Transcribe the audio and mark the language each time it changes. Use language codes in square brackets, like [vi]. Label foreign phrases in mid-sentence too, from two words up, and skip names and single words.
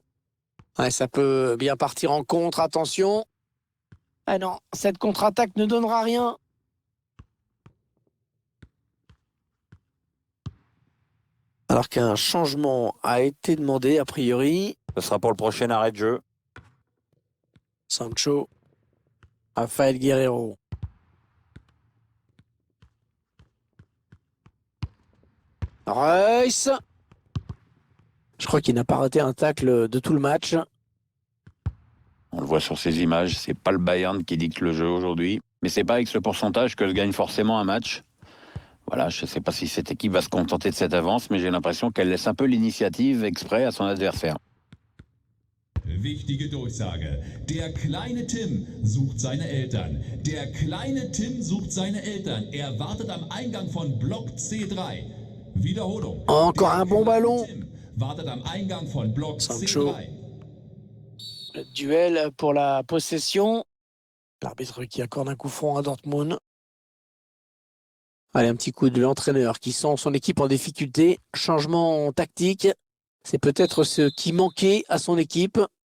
[fr] Ouais, ça peut bien partir en contre, attention. Ah non, cette contre-attaque ne donnera rien. Alors qu'un changement a été demandé, a priori. Ce sera pour le prochain arrêt de jeu. Sancho. Rafael Guerreiro. Reus. Je crois qu'il n'a pas raté un tacle de tout le match. On le voit sur ces images, c'est pas le Bayern qui dicte le jeu aujourd'hui. Mais c'est pas avec ce pourcentage que se gagne forcément un match. Voilà, je ne sais pas si cette équipe va se contenter de cette avance, mais j'ai l'impression qu'elle laisse un peu l'initiative exprès à son adversaire. [de] Wichtige Durchsage. Der kleine Tim sucht seine Eltern. Der kleine Tim sucht seine Eltern. Er wartet am Eingang von Block C3. Wiederholung. [fr] Encore un bon ballon. [de] Tim wartet am Eingang von Block Sancho. C3. [fr] Le duel pour la possession. L'arbitre qui accorde un coup franc à Dortmund. Allez, un petit coup de l'entraîneur qui sent son équipe en difficulté. Changement tactique. C'est peut-être ce qui manquait à son équipe.